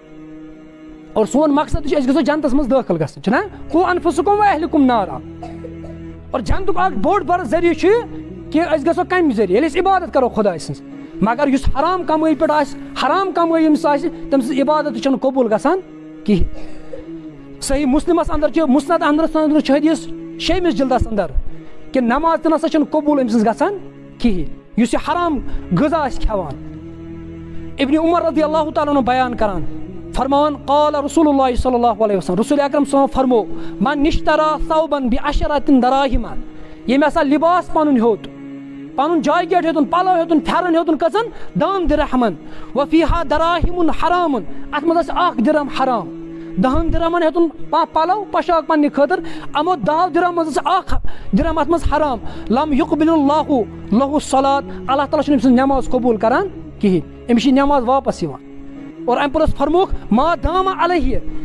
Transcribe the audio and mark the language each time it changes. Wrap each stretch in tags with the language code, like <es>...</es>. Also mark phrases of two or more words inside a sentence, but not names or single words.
<ks>اور سون مقصد چھُ أسۍ گژھو جنتس منٛز دٲخل گژھُن چھُنہ</ks> <ar>قو انفسکم و اہلکم نارا</ar> <ks>اور جنتُک اکھ بوٚڑ بارٕ ذٔریعہٕ چھُ کہ أسۍ گژھو کمہِ ذٔریعہٕ ییٚلہِ أسۍ عبادت کرو خۄداے سٕنٛز مگر یُس حرام کمٲے پٮ۪ٹھ آسہِ حرام کمٲے ییٚمِس آسہِ تٔمۍ سٕنٛز عبادت چھنہٕ قبوٗل گژھان کِہیٖنۍ صحیح مسلمس اندر چھُ مسند احمدس اندر چھُ حدیث 6 جلدس اندر کہ نماز تہِ نسا چھنہٕ قبوٗل أمۍ سٕنٛز گژھان کِہیٖنۍ یُس یہِ حرام غذا آسہِ کھٮ۪وان ابن عمر</ks> <ar>رضی اللہ تعالیٰ عنہ</ar> <ks>بیان کران فرماوان</ks> <ar>قال رسول اللہ صلی اللہ علیہ وسلم رسول اکرم صلی اللہ علیہ وسلم فرمو من اشترا ثوبا بعشرة دراہم</ar> <ks>ییٚمۍ ہسا لباس پنُن ہیوٚت پنُن جاکیٹ ہیوٚتُن پلو ہیوٚتُن پھٮ۪رن ہیوٚتُن کٔژن 10 درہمن</ks> <ar>وفیہا دراہم</ar> <ks>حرامن اتھ منٛز آسہِ 1 درہم حرام 10 درہمن ہیوٚتُن پلو پۄشاک پننہِ خٲطرٕ یِمو 10 درہم منٛز آسہِ 1 درہم اتھ منٛز حرام</ks> <ar>لم یقبل اللہ لہُ الصلاۃ</ar> <ks>اللہ تعالیٰ چھُنہٕ أمۍ سٕنٛز نٮ۪ماز قبوٗل کران کِہیٖنۍ أمِس چھِ نٮ۪ماز واپس یِوان اور امہِ پوٚتُس فرموکھ</ks> <ar>ما دام علیہ</ar>